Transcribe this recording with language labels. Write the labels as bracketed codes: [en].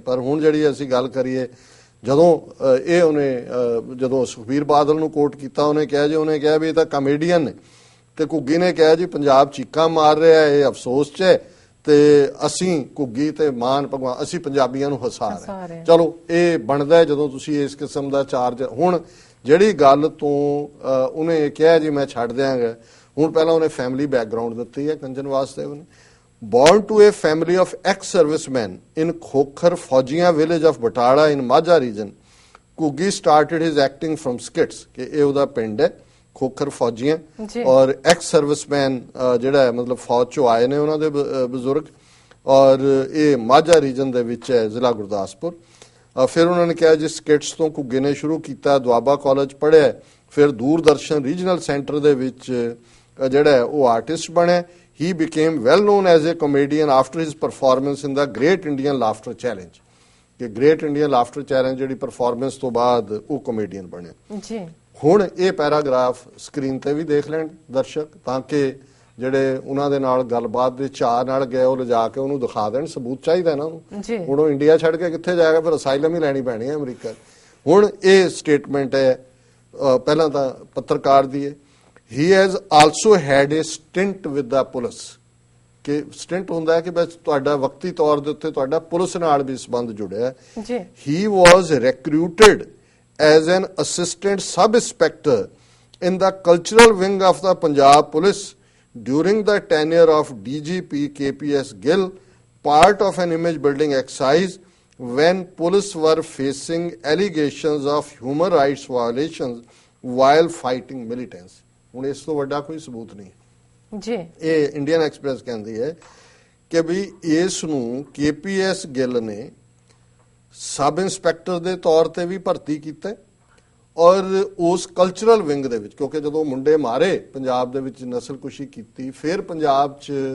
[pa] ਪਰ ਹੁਣ ਜਿਹੜੀ ਅਸੀਂ ਗੱਲ ਕਰੀਏ, ਜਦੋਂ ਇਹ ਉਹਨੇ ਜਦੋਂ ਸੁਖਬੀਰ ਬਾਦਲ ਨੂੰ ਕੋਟ ਕੀਤਾ, ਉਹਨੇ ਕਿਹਾ ਵੀ ਇਹ ਤਾਂ ਕਾਮੇਡੀਅਨ ਨੇ, ਤੇ ਘੁੱਗੀ ਨੇ ਕਿਹਾ ਜੀ ਪੰਜਾਬ ਚੀਕਾਂ ਮਾਰ ਰਿਹਾ, ਇਹ ਅਫਸੋਸ 'ਚ ਹੈ ਤੇ ਅਸੀਂ ਘੁੱਗੀ ਤੇ ਮਾਨ ਭਗਵਾਨ ਅਸੀਂ ਪੰਜਾਬੀਆਂ ਨੂੰ ਹਸਾ ਰਹੇ। ਚਲੋ ਇਹ ਬਣਦਾ ਜਦੋਂ ਤੁਸੀਂ ਇਸ ਕਿਸਮ ਦਾ ਚਾਰਜ। ਹੁਣ ਜਿਹੜੀ ਗੱਲ ਤੋਂ ਉਹਨੇ ਕਿਹਾ ਜੀ ਮੈਂ ਛੱਡ ਦਿਆਂਗਾ, ਹੁਣ ਪਹਿਲਾਂ ਉਹਨੇ ਫੈਮਿਲੀ ਬੈਕਗ੍ਰਾਉਂਡ ਦਿੱਤੀ ਹੈ ਕੰਜਨ ਵਾਸਦੇਵ ਨੇ। [en] Born to a family of ex-servicemen in Khokhar Faujiya village of Batala in Majha region, Kugi started his acting from skits. [pa] कि ये उदा पिंड है खोखर फौजियां और एक्स सर्विसमैन ਜਿਹੜਾ ਮਤਲਬ ਫੌਜ ਚੋਂ ਆਏ ਨੇ ਉਹਨਾਂ ਦੇ ਬਜ਼ੁਰਗ, ਔਰ ਇਹ ਮਾਝਾ ਰੀਜਨ ਦੇ ਵਿੱਚ ਹੈ ਜ਼ਿਲ੍ਹਾ ਗੁਰਦਾਸਪੁਰ। ਫਿਰ ਉਹਨਾਂ ਨੇ ਕਿਹਾ ਜੀ ਸਕਿਟਸ ਤੋਂ ਘੁੱਗੇ ਨੇ ਸ਼ੁਰੂ ਕੀਤਾ, ਦੁਆਬਾ ਕਾਲਜ ਪੜ੍ਹਿਆ, ਫਿਰ ਦੂਰਦਰਸ਼ਨ ਰੀਜਨਲ ਸੈਂਟਰ ਦੇ ਵਿੱਚ ਜਿਹੜਾ ਉਹ ਆਰਟਿਸਟ ਬਣਿਆ। [en] He became well known as a comedian after his performance in the Great Indian Laughter Challenge. [pa] ਕਿ Great Indian Laughter Challenge ਜਿਹੜੀ ਪਰਫਾਰਮੈਂਸ ਤੋਂ ਬਾਅਦ ਉਹ ਕਮੇਡੀਅਨ ਬਣਿਆ ਜੀ। ਹੁਣ ਇਹ ਪੈਰਾਗ੍ਰਾਫ ਸਕਰੀਨ ਤੇ ਵੀ ਦੇਖ ਲੈਣ ਦਰਸ਼ਕ, ਤਾਂ ਕਿ ਜਿਹੜੇ ਉਹਨਾਂ ਦੇ ਨਾਲ ਗੱਲਬਾਤ ਦੇ ਚਾਅ ਨਾਲ ਗਏ ਉਹ ਲਿਜਾ ਕੇ ਉਹਨੂੰ ਦਿਖਾ ਦੇਣ, ਸਬੂਤ ਚਾਹੀਦਾ ਨਾ ਉਹਨੂੰ। ਹੁਣ ਉਹ ਇੰਡੀਆ ਛੱਡ ਕੇ ਕਿੱਥੇ ਜਾਏਗਾ, ਫਿਰ ਅਸਾਈਲਮ ਹੀ ਲੈਣੀ ਪੈਣੀ ਹੈ ਅਮਰੀਕਾ। ਹੁਣ ਇਹ ਸਟੇਟਮੈਂਟ ਹੈ ਪਹਿਲਾਂ ਤਾਂ ਪੱਤਰਕਾਰ ਦੀ ਹੈ। [en] He has also had a stint with the police. [pa] ਕਿ ਸਟਿੰਟ ਹੁੰਦਾ ਹੈ ਕਿ ਬਸ ਤੁਹਾਡਾ ਵਕਤੀ ਤੌਰ ਦੇ ਉੱਤੇ ਤੁਹਾਡਾ ਪੁਲਿਸ ਨਾਲ ਵੀ ਸੰਬੰਧ ਜੁੜਿਆ ਹੈ ਜੀ। [en] He was recruited as an assistant sub-inspector in the cultural wing of the Punjab Police during the tenure of DGP KPS Gill, part of an image building exercise when police were facing allegations of human rights violations while fighting militants. [pa] ਹੁਣ ਇਸ ਤੋਂ ਵੱਡਾ ਕੋਈ ਸਬੂਤ ਨਹੀਂ ਜੀ। ਇਹ Indian express ਕਹਿੰਦੀ ਹੈ ਕਿ ਵੀ ਇਸ ਨੂੰ KPS ਗਿੱਲ ਨੇ ਸਬ ਇੰਸਪੈਕਟਰ ਦੇ ਤੌਰ ਤੇ ਵੀ ਭਰਤੀ ਕੀਤਾ, ਔਰ ਉਸ ਕਲਚਰਲ ਵਿੰਗ ਦੇ ਵਿੱਚ, ਕਿਉਂਕਿ ਜਦੋਂ ਮੁੰਡੇ ਮਾਰੇ ਪੰਜਾਬ ਦੇ ਵਿੱਚ ਨਸਲਕੁਸ਼ੀ ਕੀਤੀ, ਫਿਰ ਪੰਜਾਬ 'ਚ